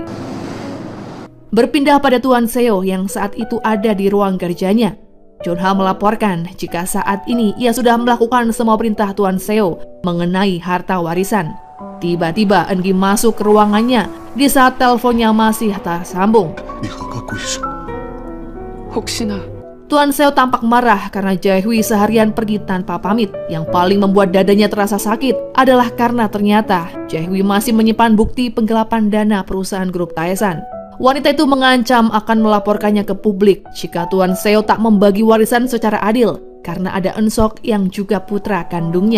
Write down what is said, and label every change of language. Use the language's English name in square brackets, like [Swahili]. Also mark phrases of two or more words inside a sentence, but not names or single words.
[Indonesian] Berpindah pada Tuan Seo yang saat itu ada di ruang kerjanya. Junha melaporkan jika saat ini ia sudah melakukan semua perintah Tuan Seo mengenai harta warisan. Tiba-tiba Eun-gi masuk ke ruangannya di saat teleponnya masih tersambung. [Korean] 네가 갖고 있어. 혹시나 [Indonesian] Tuan Seo tampak marah karena Jae-hui seharian pergi tanpa pamit. Yang paling membuat dadanya terasa sakit adalah karena ternyata Jae-hui masih menyimpan bukti penggelapan dana perusahaan grup Tae-san. Wanita itu mengancam akan melaporkannya ke publik jika Tuan Seo tak membagi warisan secara adil karena ada Eun-sok yang juga putra kandungnya.